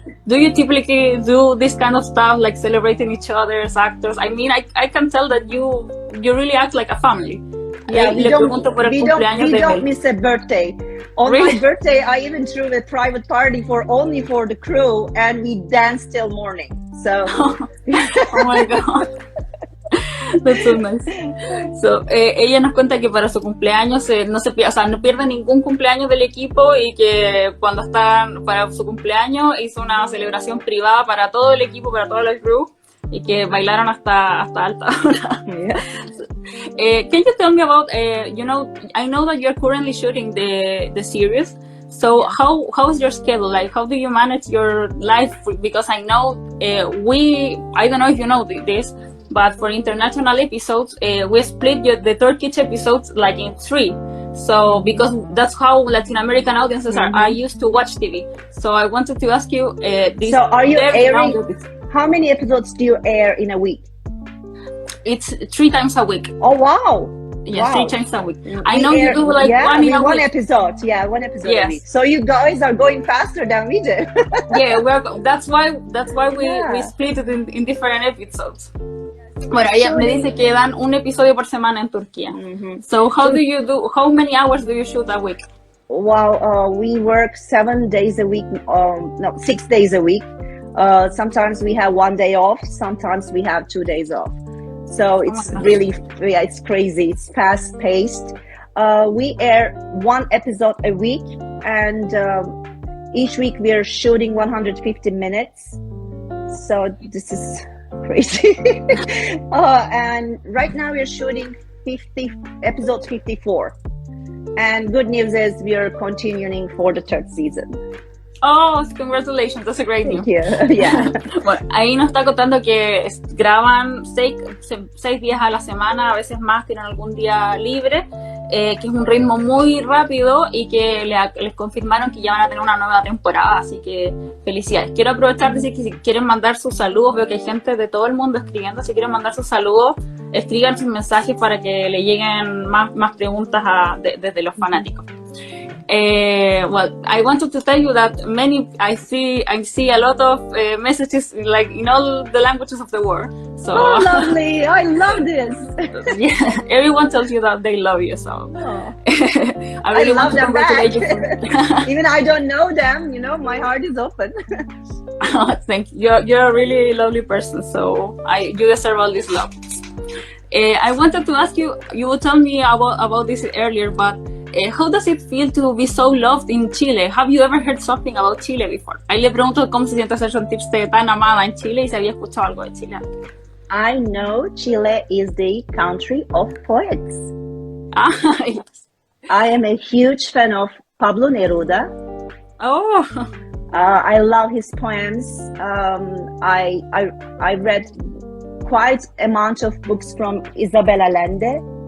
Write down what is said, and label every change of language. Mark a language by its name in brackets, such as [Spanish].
[English] Do you typically do this kind of stuff, like celebrating each other as actors? I mean, I can tell that you really act like a family. Yeah, we don't miss a birthday. On my birthday, I even threw a private party only for the crew, and we danced till morning. So, oh my God. That's so nice. [Spanish] So, ella nos cuenta que para su cumpleaños no pierde ningún cumpleaños del equipo, y que cuando están para su cumpleaños hizo una celebración privada para todo el equipo, para todo el crew, y que bailaron hasta alta hora. [English] Can you tell me about, I know that you're currently shooting the series. So how is your schedule? Like, how do you manage your life? Because I know I don't know if you know this, but for international episodes, we split the Turkish episodes like in 3. So because that's how Latin American audiences are used to watch TV. So I wanted to ask you, so are you airing? How many episodes do you air in a week? It's 3 times a week. Oh wow! Yeah, wow. 3 times a week. I know you do like one episode. Yeah, one episode a week. So you guys are going faster than we do. Yeah, that's why we split it in different episodes. [Spanish] Bueno, ella me dice que dan un episodio por semana en Turquía. [English] So how many hours do you shoot a week? Well, we work 7 days a week. 6 days a week. Sometimes we have 1 day off. Sometimes we have 2 days off. So it's it's crazy. It's fast paced. We air 1 episode a week, and each week we are shooting 150 minutes. So this is crazy. And right now we're shooting episode 54. And good news is we are continuing for the 3rd season. Oh, congratulations, that's a great news. Yeah. [Spanish] Bueno, ahí nos está contando que graban 6 días a la semana, a veces más, tienen algún día libre, que es un ritmo muy rápido, y que les confirmaron que ya van a tener una nueva temporada, así que felicidades. Quiero aprovechar de decir que si quieren mandar sus saludos, veo que hay gente de todo el mundo escribiendo, si quieren mandar sus saludos, escriban sus mensajes para que le lleguen más preguntas desde los fanáticos. [English] Well, I wanted to tell you that I see a lot of messages like in all the languages of the world. So, oh, lovely! I love this. Yeah, everyone tells you that they love you. So, I really want to congratulate you. Even I don't know them. My heart is open. Thank you. You're a really lovely person. So you deserve all this love. I wanted to ask you. You would tell me about this earlier, but. How does it feel to be so loved in Chile? Have you ever heard something about Chile before? [Spanish] Ahí le pregunto cómo se siente sentirse tan amada en Chile y si había escuchado algo de Chile. [English] I know Chile is the country of poets. Yes. I am a huge fan of Pablo Neruda. Oh. I love his poems. I read quite amount of books from Isabel Allende.